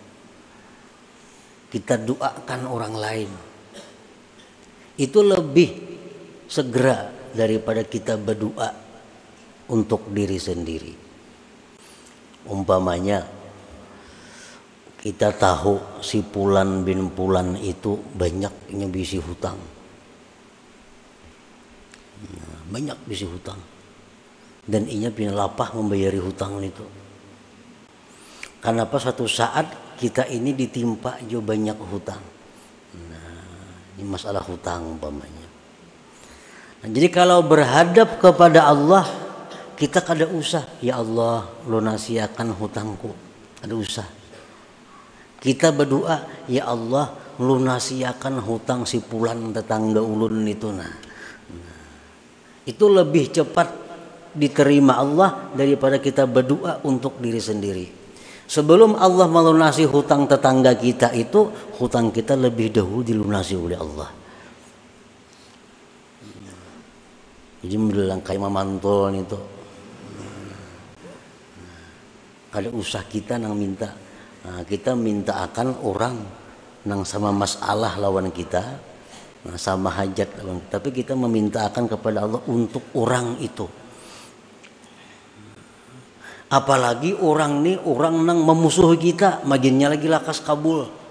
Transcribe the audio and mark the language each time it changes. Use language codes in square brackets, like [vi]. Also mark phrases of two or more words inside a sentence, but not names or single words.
[id] Kita doakan orang lain. Itu lebih segera daripada kita berdoa untuk diri sendiri. Umpamanya kita tahu si Fulan bin Fulan itu banyak nyebisi hutang. Banyak bisi hutang. [bjn] dan inya punya lapah membayari hutang itu. Karena apa, satu saat kita ini ditimpa jo banyak hutang. [id] Nah, ini masalah hutang umpamanya. [bjn] Nah, jadi kalau berhadap kepada Allah, kita kada usah, ya Allah lunasiakan hutangku, kada usah. [id] Kita berdoa, [bjn] ya Allah lunasiakan hutang si fulan tetangga ulun itu. [id] Nah, itu lebih cepat diterima Allah daripada kita berdoa untuk diri sendiri. Sebelum Allah melunasi hutang tetangga kita itu, hutang kita lebih dahulu dilunasi oleh Allah. [bjn] Jadi bilang kayak mamantul itu, kada usah kita nang minta. Nah, kita minta akan orang nang sama masalah lawan kita, nah, sama hajat lawan kita. Tapi kita meminta akan kepada Allah untuk orang itu. Apalagi orang nih, orang nang memusuhi kita, maginnya lagi lakas kabul.